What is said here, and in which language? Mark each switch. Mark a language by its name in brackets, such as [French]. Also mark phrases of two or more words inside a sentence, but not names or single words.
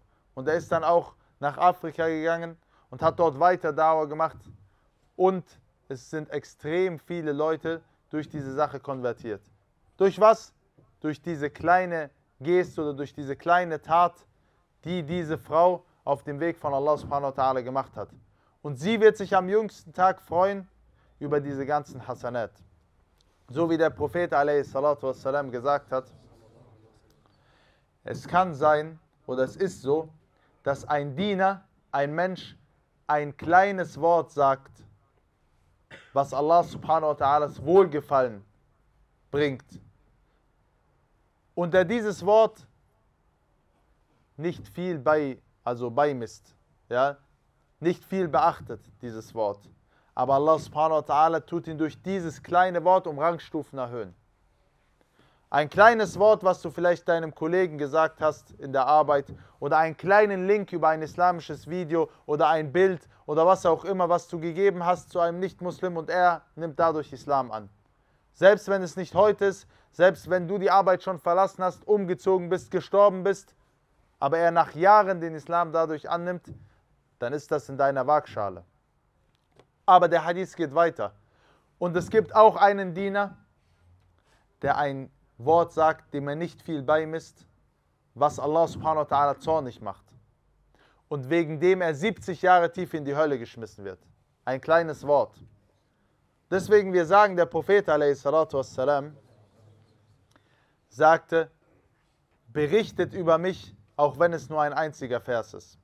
[German] Und er ist dann auch nach Afrika gegangen und hat dort weiter Dauer gemacht und es sind extrem viele Leute durch diese Sache konvertiert. Durch was? Durch diese kleine Geste oder durch diese kleine Tat, die diese Frau auf dem Weg von [Arabic] الله سبحانه وتعالى [German] gemacht hat. Und sie wird sich am jüngsten Tag freuen über diese ganzen Hasanat. So wie der Prophet a.s. gesagt hat, es kann sein oder es ist so, dass ein Diener, ein Mensch, ein kleines Wort sagt, was [Arabic] الله سبحانه وتعالى [German] Wohlgefallen bringt. Und er dieses Wort nicht viel beimisst, ja, nicht viel beachtet, dieses Wort. Aber [Arabic] الله سبحانه وتعالى [German] tut ihn durch dieses kleine Wort um Rangstufen erhöhen. Ein kleines Wort, was du vielleicht deinem Kollegen gesagt hast in der Arbeit oder einen kleinen Link über ein islamisches Video oder ein Bild oder was auch immer, was du gegeben hast zu einem Nicht-Muslim und er nimmt dadurch Islam an. Selbst wenn es nicht heute ist, selbst wenn du die Arbeit schon verlassen hast, umgezogen bist, gestorben bist, aber er nach Jahren den Islam dadurch annimmt, dann ist das in deiner Waagschale. Aber der Hadith geht weiter. Und es gibt auch einen Diener, der ein Wort sagt, dem er nicht viel beimisst, was [Arabic] الله سبحانه وتعالى [German] zornig macht. Und wegen dem er 70 Jahre tief in die Hölle geschmissen wird. Ein kleines Wort. Deswegen wir sagen, der Prophet a.s. sagte, berichtet über mich, auch wenn es nur ein einziger Vers ist.